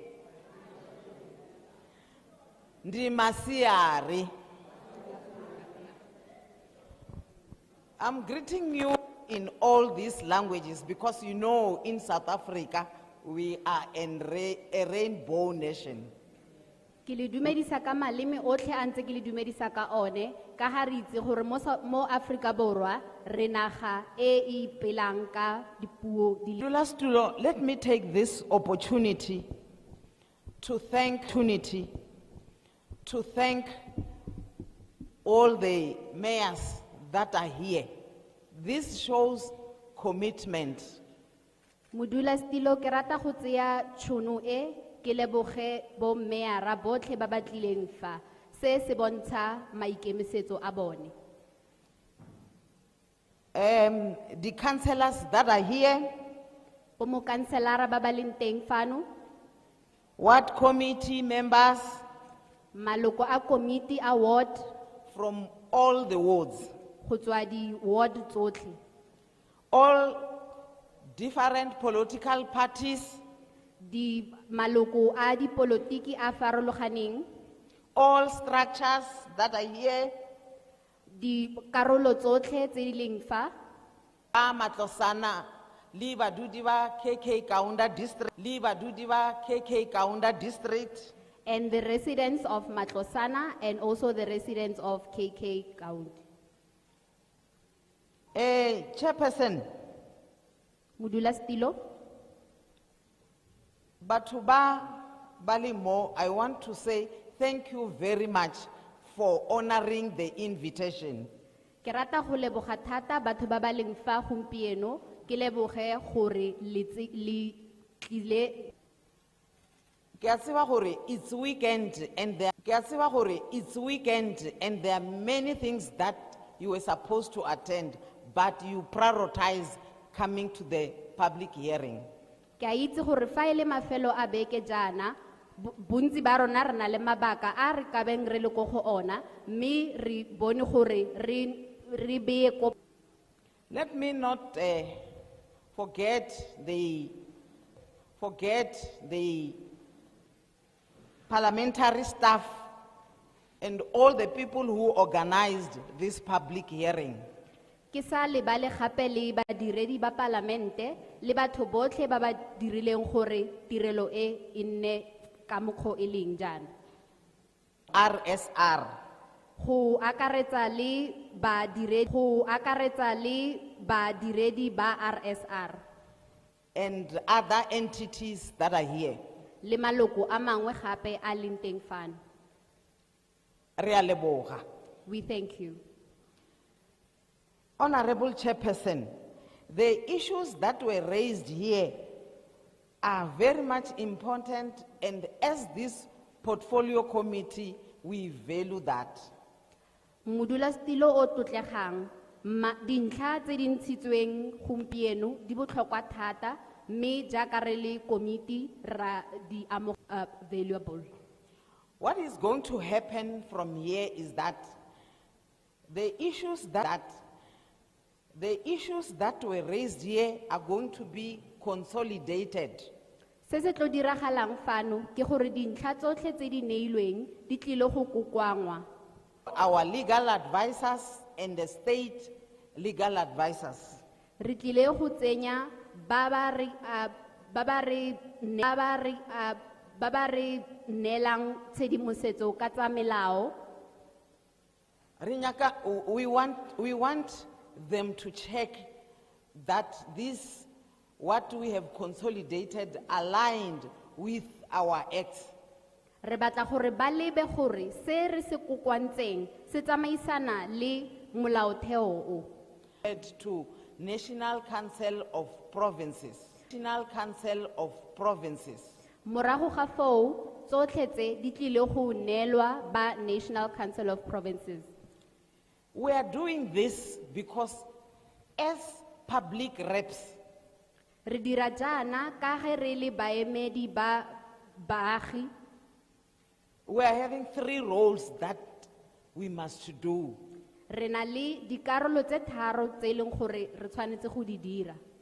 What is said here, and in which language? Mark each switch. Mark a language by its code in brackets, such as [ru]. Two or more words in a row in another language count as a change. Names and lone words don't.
[en] Ndimasiari. I'm greeting you in all these languages because you know in South Africa we are a rainbow nation. [tn] Ke le dumedisa ka maleme otlhe a ntse ke le dumedisa ka one ka ha re itse gore mo Afrika Borwa re naga e ipelang ka dipuo di le Modulasetulo, [en] let me take this opportunity to thank all the mayors that are here. This shows commitment. [tn] Modulasetulo ke rata go tseya tšhono e ke leboge bo meara botlhe ba ba tlileng fa se se bontsha maikemisetso a bone. [en] The councillors that are here, [tn] Bo mo kanselara ba ba leng teng fano, [en] ward committee members [tn] maloko a komiti a ward [en] from all the wards, [tn] go tswa di ward tsotlhe, [en] all different political parties, [tn] di maloko a dipolotiki a farologaneng, [en] all structures that are here, [tn] di karolo tsotlhe tse di leng fa, ba Matlosana, le badudi ba KK Kaunda District, le badudi ba KK Kaunda District, [en] and the residents of Matlosana and also the residents of KK County. Chairperson, [tn] Modulasetulo, batho ba le mo, [en] I want to say thank you very much for honoring the invitation. [tn] ke rata go leboga thata batho ba ba leng fa gompieno ke leboge gore le tlile. Ke a tseba gore [en] it's weekend and there are many things that you were supposed to attend, but you prioritize coming to the public hearing. [tn] Ke a itse gore fa e le mafelo a beke jana bontsi ba rona re na le mabaka a re ka beng re le go ona mme re bone gore re beye ko. [en] Let me not forget the parliamentary staff and all the people who organized this public hearing. [tn] Ke sa lebale gape le badiredi ba parlamente le batho botlhe ba ba dirileng gore tirelo e nne ka mokgwa e leng jana. [en] RSR. [tn] Go akaretsa le badiredi ba RSR [en] And other entities that are here. [tn] le maloko a mangwe gape a leng teng fano. Re a leboga. [en] We thank you. Honorable Chairperson, the issues that were raised here are very much important, and as this portfolio committee, we value that. [tn] Modulasetilo o tlotlegang, dintlha tse di ntshitsweng gompieno di botlhokwa thata, mme jaaka re le committee ra di valuable. [en] What is going to happen from here is that the issues that were raised here are going to be consolidated. [tn] Se se tlo diragalang fano ke gore dintlha tsotlhe tse di neilweng di tlile go kokoangwa. [en] Our legal advisors and the state legal advisors. [tn] Re tlile go tsenya ba ba re neelang tshedimosetso ka tsa melao. [en] We want them to check that this, what we have consolidated, aligned with our acts. [tn] Re batla gore ba lebe gore se re se kokwantseng se tsamaisana le molaotheo o. [en] To National Council of Provinces. National Council of Provinces. [tn] Morago ga foo tsotlhe tse di tlile go neelwa ba National Council of Provinces. [en] We are doing this because as public reps, [tn] Re dira jaana ka ge re le baemedi ba baagi. [en] we are having 3 roles that we must do. [tn] Re na le dikarolo tse tharo tse e leng gore re tshwanetse go di dira.